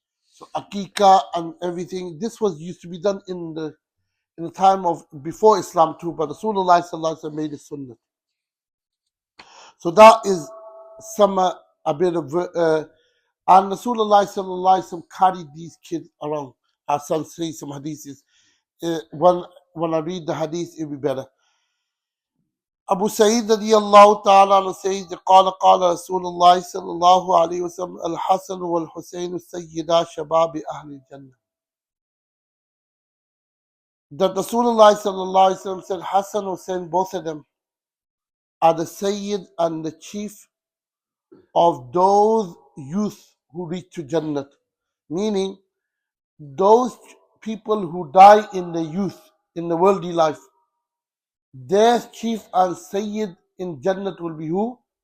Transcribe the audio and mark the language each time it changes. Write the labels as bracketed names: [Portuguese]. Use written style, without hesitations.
[English] So akika and everything, this was used to be done in the time of before Islam too, but Rasulullah sallallahu alaihi wasallam made it sunnah. So that is some a bit of and Rasulullah sallallahu alaihi wasallam carried these kids around. Our son says some hadiths. When I read the hadith, it'll be better. Abu Sa'id radiyallahu ta'ala says, [Arabic] قال رسول الله صلى الله عليه وسلم الحسن والحسين سيدا شباب أهل الجنة. [English] That Rasulullah sallallahu alaihi wasallam said Hasan and Husayn, both of them are the Sayyid and the chief of those youth who reach to Jannat. Meaning, those people who die in the youth, in the worldly life, their chief and Sayyid in Jannat will be who?